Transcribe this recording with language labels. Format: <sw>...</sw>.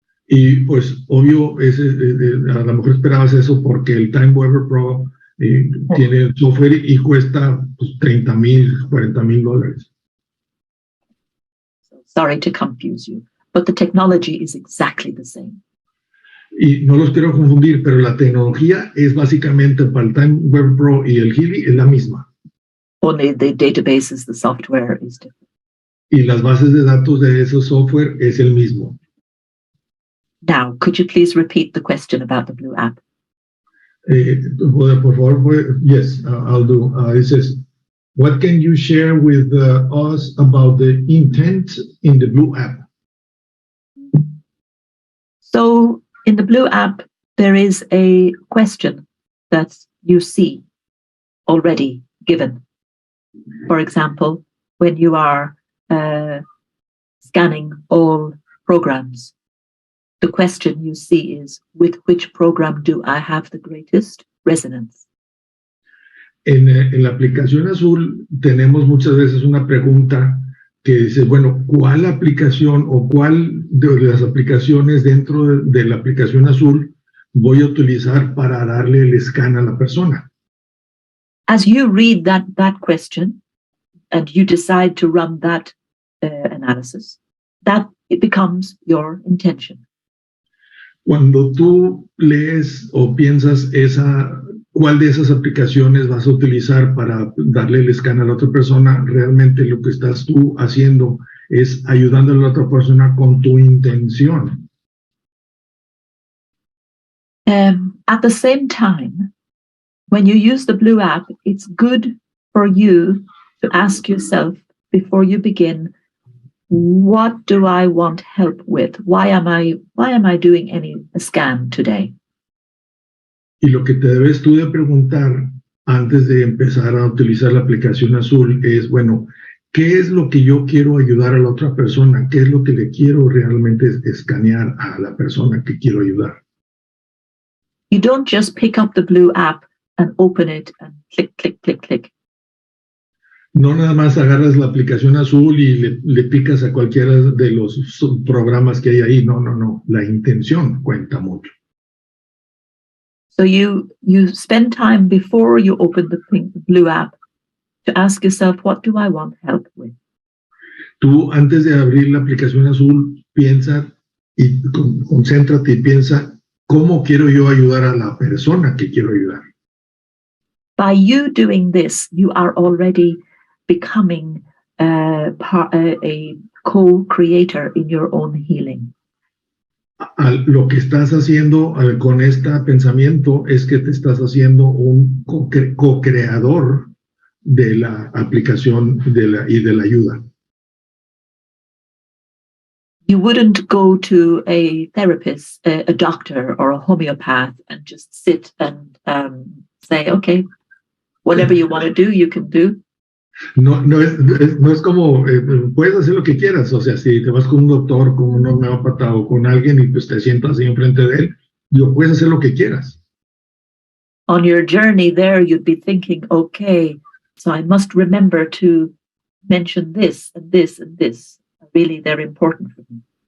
<es>Y pues obvio, a lo mejor esperabas eso porque el Time Waver Pro tiene software y cuesta pues, $30,000, $40,000.</es> <en>Sorry to confuse you, but the technology is exactly the same.</en> <es>Y no los quiero confundir, pero la tecnología es básicamente para el Time Web Pro y el Healy es la misma.</es> <en>Only the databases, the software is different.</en> <es>Y las bases de datos de esos software es el mismo.</es> <en>Now, could you please repeat the question about the Blue app?</en> <es>Por favor,</es> <en>yes, I'll do. It says, what can you share with us about the intent in the Blue app? So in the Blue app, there is a question that you see already given. For example, when you are scanning all programs, the question you see is, with which program do I have the greatest resonance?</en> <es>En la aplicación Azul tenemos muchas veces una pregunta que dice, bueno, ¿cuál aplicación o cuál de las aplicaciones dentro de la aplicación Azul voy a utilizar para darle el scan a la persona?</es> <en>As you read that question and you decide to run that analysis, that it becomes your intention.</en> <es>Cuando tú lees o piensas cuál de esas aplicaciones vas a utilizar para darle el scan a la otra persona, realmente lo que estás tú haciendo es ayudando a la otra persona con tu intención.</es> <en>At the same time, when you use the Blue app, it's good for you to ask yourself before you begin, what do I want help with? Why am I doing a scan today?</en> <es>Y lo que te debes tú de preguntar antes de empezar a utilizar la aplicación Azul es, bueno, ¿qué es lo que yo quiero ayudar a la otra persona? ¿Qué es lo que le quiero realmente escanear a la persona que quiero ayudar?</es> <en>You don't just pick up the Blue app and open it and click, click, click, click.</en> <es>No nada más agarras la aplicación Azul y le picas a cualquiera de los programas que hay ahí. No. La intención cuenta mucho.</es> <en>So you spend time before you open the Blue app to ask yourself, what do I want help with?</en> <es>Tú antes de abrir la aplicación Azul, piensa y concéntrate y piensa, ¿cómo quiero yo ayudar a la persona que quiero ayudar?</es> <en>By you doing this, you are already becoming a co-creator in your own healing.</en> <es>Lo que estás haciendo con este pensamiento es que te estás haciendo un co-creador de la aplicación y de la ayuda.</es> <en>You wouldn't go to a therapist, a doctor, or a homeopath and just sit and say, okay, whatever you want to do, you can do.</en> <es>No es como, puedes hacer lo que quieras, o sea, si te vas con un doctor, con un homeópata o con alguien y pues te sientas ahí enfrente de él, puedes hacer lo que quieras.</es> <en>On your journey there, you'd be thinking, okay, so I must remember to mention this and this and this. Really, they're important for me.</en>